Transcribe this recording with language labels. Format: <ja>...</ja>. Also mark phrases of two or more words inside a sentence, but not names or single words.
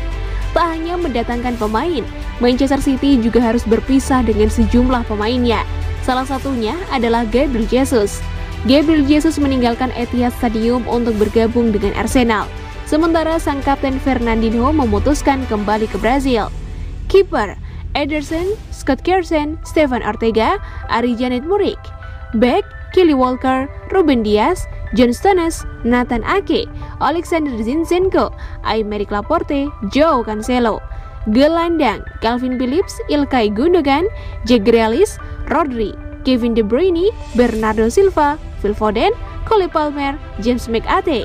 <id>Tak hanya mendatangkan pemain, Manchester City juga harus berpisah dengan sejumlah pemainnya. Salah satunya adalah Gabriel Jesus. Gabriel Jesus meninggalkan Etihad Stadium untuk bergabung dengan Arsenal. Sementara sang kapten Fernandinho memutuskan kembali ke Brazil. Kiper Ederson, Scott Carson, Stefan Ortega, Ari Janet Murik. Back, Kelly Walker, Ruben Dias, John Stones, Nathan Ake, Alexander Zinchenko, Aymeric Laporte, Joao Cancelo. Gelandang, Calvin Phillips, Ilkay Gundogan, Jack Grealish, Rodri, Kevin De Bruyne, Bernardo Silva, Phil Foden, Cole Palmer, James McAtee.</id>